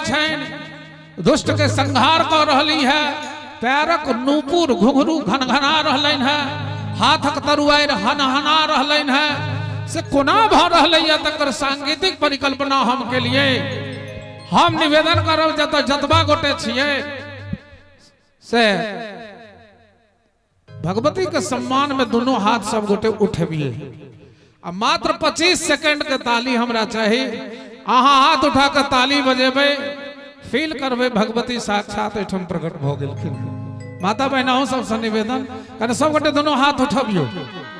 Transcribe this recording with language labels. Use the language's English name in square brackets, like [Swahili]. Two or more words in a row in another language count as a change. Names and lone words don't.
[Maithili] छैन दुष्ट के संहार कर रहली है पैरक नूपुर घुघरू घनघना रहलन है हाथक तरुआर हनहना रहलन है से कोना भ रहलै है तकर सांगीतिक परिकल्पना हम के लिए हम निवेदन करब जतबा गोटे छिए से भगवती के सम्मान में दोनों हाथ सब गोटे उठबिए आ मात्र 25 सेकंड के ताली हमरा चाहिए अहाँ हाथ उठा के ताली बजेबे फील करबे भगवती साक्षात एठम प्रकट भ गेलखिन माता बहनों सबसे निवेदन कर सब गोटे दोनों हाथ उठबियो